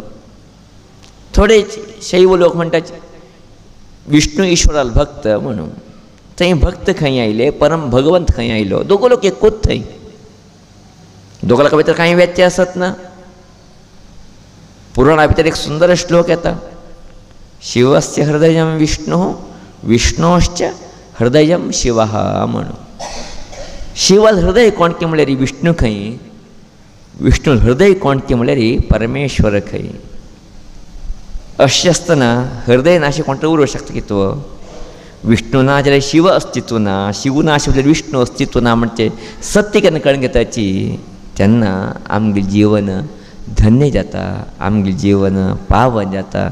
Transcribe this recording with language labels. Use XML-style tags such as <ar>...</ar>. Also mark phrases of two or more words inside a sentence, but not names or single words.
<kok>थोडे शैव लोक म्हणटाचे विष्णू ईश्वराल भक्त म्हणून. थंय भक्त खंय आयले, परम भगवंत खंय आयलो, दोगो लोक एकूच थंय. दोगां लोकां भितर कांय व्यत्यास आसत ना. पुराणा भितर एक सुंदर श्लोक येता,</kok> <sa>शिवस्य हृदयं विष्णु विष्णोश्च हृदयं शिवः म्हणून.</sa> <kok>शिवाल हृदय कोणकें म्हळ्यार विष्णू खंय, विष्णू हृदय कोणकें म्हळ्यार परमेश्वर खंय. अशें आसतना हृदय नाशें कोण उरूं शकता की तो विष्णू ना जाल्यार शिव अस्तित्व ना, शिव ना जाल्यार विष्णू अस्तित्व ना म्हणजे सत्य केन्ना कळून घेताची तेन्ना आमगे जीवन धन्य जाता, आमगे जीवन पावन जाता.</kok>